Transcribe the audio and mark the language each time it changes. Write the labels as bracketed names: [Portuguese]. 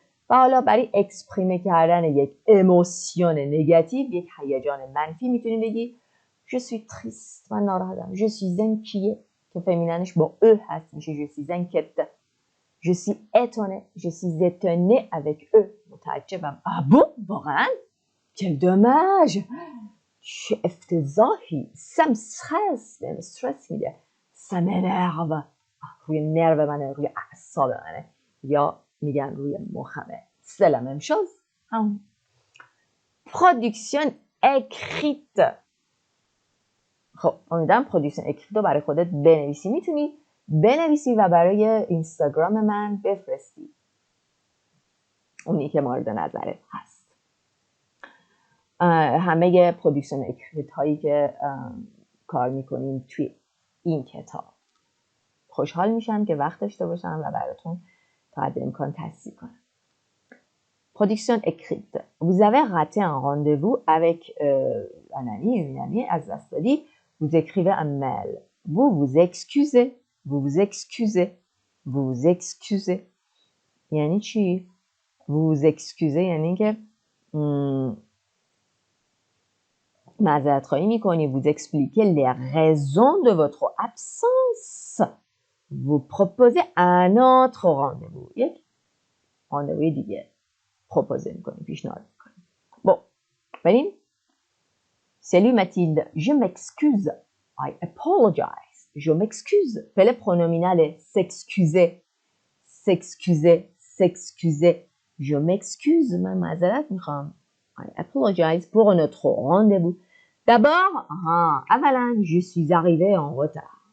[Persian] و حالا برای اکسپریمه کردن یک اموسیون نگاتیو، یک هیجان منفی میتونیم بگی [French] Je suis triste. [Persian] من ناراحتم. [French] Je suis inquiet. [Persian] که فمیننش با ا هست میشه [French] je suis inquiète. Je suis étonné. Je suis étonné avec eux. متعجبم. Ah bon? واقعا؟ Quel dommage. [Persian] چه افتضاحی. [French] Ça me stresse. [Persian] به استرس میده. [French] Ça m'énerve. [Persian] روی نرو منه، روی اعصاب منه. یا میگن روی مخمه. [French] C'est la même chose. Production écrite. [Persian] خب امیدوارم پروداکشن اکریت رو برای خودت بنویسی. میتونی بنویسی و برای اینستاگرام من بفرستی. اونی که مورد نظرت هست. همه پروداکشن اکریت هایی که کار میکنیم توی این کتاب. خوشحال میشم که وقت داشته باشم و براتون تا حد امکان تصحیح کنم. [French] Production écrite. Vous avez raté un rendez-vous avec un ami, une amie, [Persian] از دست دادی. [French] Vous écrivez un mail. Vous vous excusez. Vous vous excusez. Vous vous excusez. [Persian] یعنی چی؟ [French] Vous vous excusez [Persian] یعنی که معذرت خواهی میکنی. [French] vous expliquez les raisons de votre absence. vous proposez un autre rendez-vous. [Persian] یک راندووی دیگه پروپوزه میکنی، پیشنهاد میکنی. bon بریم. [French] salut Mathilde, je m'excuse. [English] I apologize. [French] je m'excuse. [Persian] فعل پرونومیناله. [French] s'excuser. s'excuser. s'excuser. je m'excuse. [Persian] من معذرت میخوام. [English] I apologize [French] pour notre rendez-vous. D'abord, avalan, je suis arrivée en retard.